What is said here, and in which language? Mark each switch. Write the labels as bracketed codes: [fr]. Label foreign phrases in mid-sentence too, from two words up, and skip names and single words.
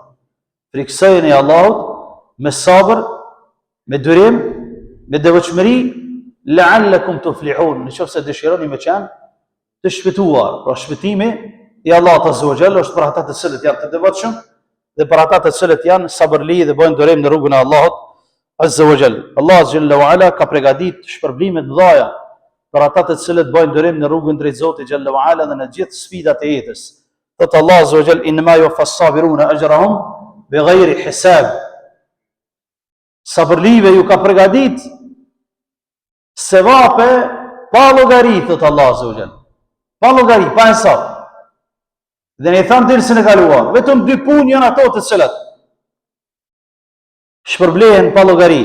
[sq] Friksojeni Allahut me sabër, me durim, me devotshmëri, [ar] لعلكم تفلحون, [sq] në qoftë se dëshironi me qenë të shpëtuar. Pra shpëtimi I Allahut [ar] عز وجل [sq] është për ata të cilët janë të devotshëm dhe për ata të cilët janë sabërli dhe bëjnë durim në rrugën e Allahut [ar] عز وجل. [sq] Allah [ar] جل وعلا [sq] ka përgatitur shpërblime të mëdha për ata të cilët bëjnë durim në rrugën drejt Zotit [ar] جل وعلا [sq] dhe në gjithë sfidat e jetës. [ar] Thot الله عز وجل إنما يوفى الصابرون أجرهم بغير حساب. [sq] sabërlive ju ka përgatit sevape pa llogari, thot Allah [ar] عز وجل. [sq] Pa llogari, pa hesab. Dhe ne tham dersën e kaluar, vetëm 2 punë janë ato të cilat shpërblehen pa llogari.